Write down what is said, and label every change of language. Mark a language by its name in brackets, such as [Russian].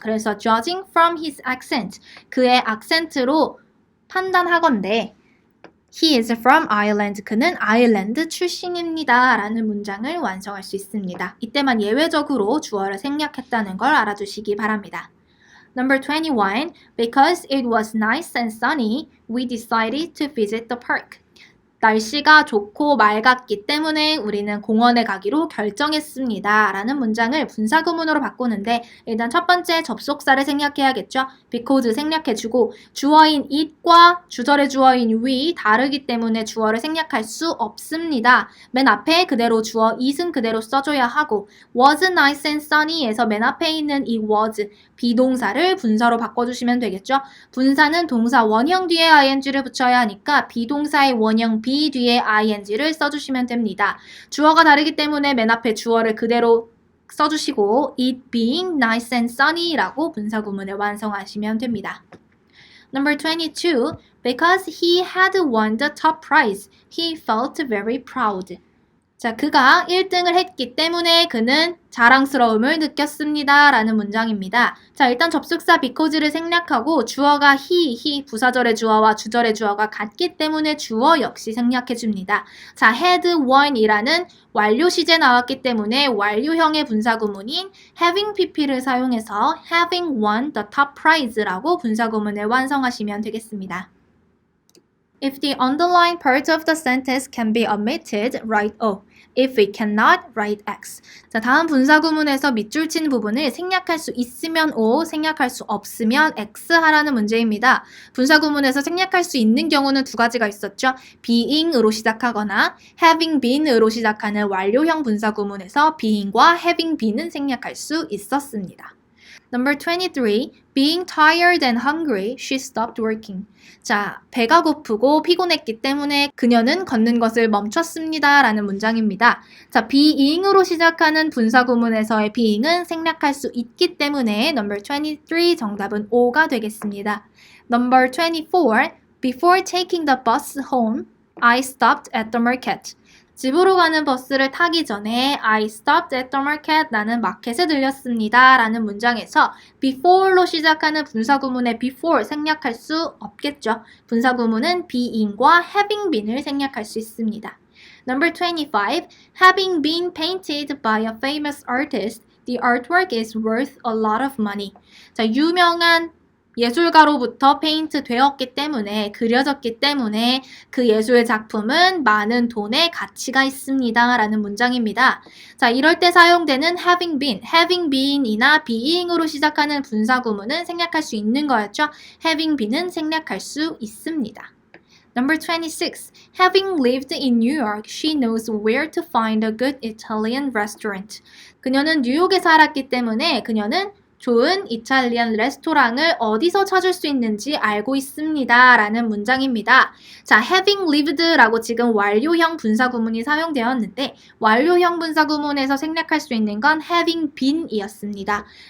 [Korean] 그래서 [English] judging from his accent, [Korean] 그의 악센트로 판단하건대 [English] He is from Ireland. [Korean] 그는 아일랜드 출신입니다. 라는 문장을 완성할 수 있습니다. 이때만 예외적으로 주어를 생략했다는 걸 알아두시기 바랍니다. [English] Number 21. Because it was nice and sunny, we decided to visit the park. [Korean] 날씨가 좋고 맑았기 때문에 우리는 공원에 가기로 결정했습니다. 라는 문장을 분사구문으로 바꾸는데 일단 첫 번째 접속사를 생략해야겠죠. because 생략해주고 주어인 it과 주절의 주어인 we 다르기 때문에 주어를 생략할 수 없습니다. 맨 앞에 그대로 주어 it은 그대로 써줘야 하고 [English] was nice and sunny [Korean] 에서 맨 앞에 있는 이 was 비동사를 분사로 바꿔주시면 되겠죠. 분사는 동사 원형 뒤에 ing를 붙여야 하니까 비동사의 원형 be 뒤에 ing를 써주시면 됩니다. 주어가 다르기 때문에 맨 앞에 주어를 그대로 써주시고 [English] it being nice and sunny [Korean] 라고 분사구문을 완성하시면 됩니다. [English] Number 22. Because he had won the top prize, he felt very proud. [Korean] 자, 그가 1등을 했기 때문에 그는 자랑스러움을 느꼈습니다. 라는 문장입니다. 자, 일단 접속사 because를 생략하고 주어가 he 부사절의 주어와 주절의 주어가 같기 때문에 주어 역시 생략해줍니다. 자, had won 이라는 완료 시제 나왔기 때문에 완료형의 분사구문인 having pp를 사용해서 [English] having won the top prize [Korean] 라고 분사구문을 완성하시면 되겠습니다. [English] If the underlined part of the sentence can be omitted, write O. If we cannot, write X. [Korean] 자, 다음 분사구문에서 밑줄 친 부분을 생략할 수 있으면 O, 생략할 수 없으면 X 하라는 문제입니다. 분사구문에서 생략할 수 있는 경우는 두 가지가 있었죠. being으로 시작하거나 having been으로 시작하는 완료형 분사구문에서 being과 having been은 생략할 수 있었습니다. [English] Number 23. Being tired and hungry, she stopped working. [Korean] 자, 배가 고프고 피곤했기 때문에 그녀는 걷는 것을 멈췄습니다. 라는 문장입니다. 자, being으로 시작하는 분사구문에서의 being은 생략할 수 있기 때문에 number 23 정답은 O가 되겠습니다. [English] Number 24. Before taking the bus home, I stopped at the market. [Korean] 집으로 가는 버스를 타기 전에 [English] I stopped at the market [Korean] 라는 마켓에 들렸습니다. 라는 문장에서 before로 시작하는 분사구문의 before 생략할 수 없겠죠. 분사구문은 being과 having been을 생략할 수 있습니다. [English] Number 25. Having been painted by a famous artist, the artwork is worth a lot of money. [Korean] 자, 유명한 예술가로부터 페인트 되었기 때문에 그려졌기 때문에 그 예술 작품은 많은 돈의 가치가 있습니다. 라는 문장입니다. 자, 이럴 때 사용되는 having been이나 being으로 시작하는 분사구문은 생략할 수 있는 거였죠. having been은 생략할 수 있습니다. [English] Number 26. Having lived in New York, she knows where to find a good Italian restaurant. [Korean] 그녀는 뉴욕에 살았기 때문에 그녀는 좋은 이탈리안 레스토랑을 어디서 찾을 수 있는지 알고 있습니다. 라는 문장입니다. 자, having lived라고 지금 완료형 분사구문이 사용되었는데 완료형 분사구문에서 생략할 수 있는 건 having been 이었습니다.